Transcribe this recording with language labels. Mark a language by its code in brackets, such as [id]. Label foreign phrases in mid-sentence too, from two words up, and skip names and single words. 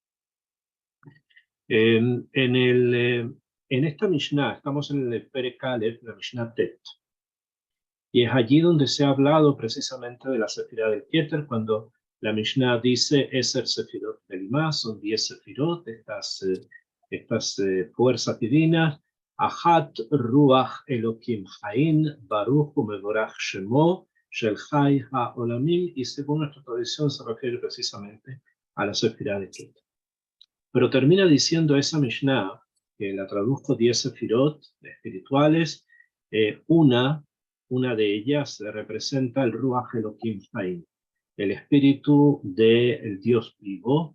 [es] En esta Mishnah, estamos en el [he] פרק אלף, la משנה טית. [es] Y es allí donde se ha hablado precisamente de la Sefirá del Keter, cuando la Mishnah dice [he] עשר ספירות בלימה, [es] son 10 Sefirot, estas fuerzas divinas, [he] אחת רוח אלוקים חיים, ברוך ומבורך שמו, של חי העולמים, [es] y según nuestra tradición se refiere precisamente a la Sefirá del Keter. Pero termina diciendo esa Mishnah, que la tradujo 10 Sefirot espirituales, una de ellas representa el [he] רוח אלוקים חיים, [es] el espíritu del Dios vivo.